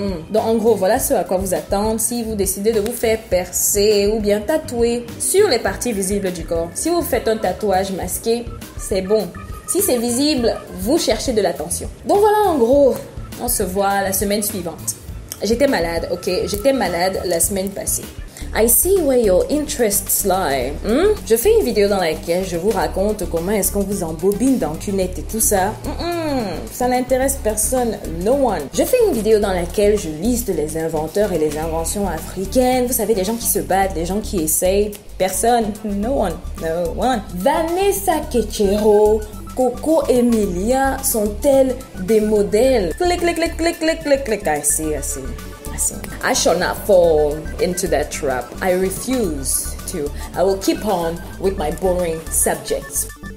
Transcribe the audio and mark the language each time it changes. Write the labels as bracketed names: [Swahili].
[French] Donc, en gros, voilà ce à quoi vous attendre si vous décidez de vous faire percer ou bien tatouer sur les parties visibles du corps. Si vous faites un tatouage masqué, c'est bon. Si c'est visible, vous cherchez de l'attention. Donc voilà, en gros, on se voit la semaine suivante. J'étais malade, ok? J'étais malade la semaine passée. [English] I see where your interests lie. [French] Je fais une vidéo dans laquelle je vous raconte comment est-ce qu'on vous embobine dans cunette et tout ça. Ça n'intéresse personne, [English] no one. [French] Je fais une vidéo dans laquelle je liste les inventeurs et les inventions africaines. Vous savez, des gens qui se battent, des gens qui essayent. Personne, [English] no one, no one. [French] Vanessa Kechero, Coco Emilia sont-elles des modèles? [English] Click, click, click, click, click, click, click. I see. I shall not fall into that trap. I refuse to. I will keep on with my boring subjects.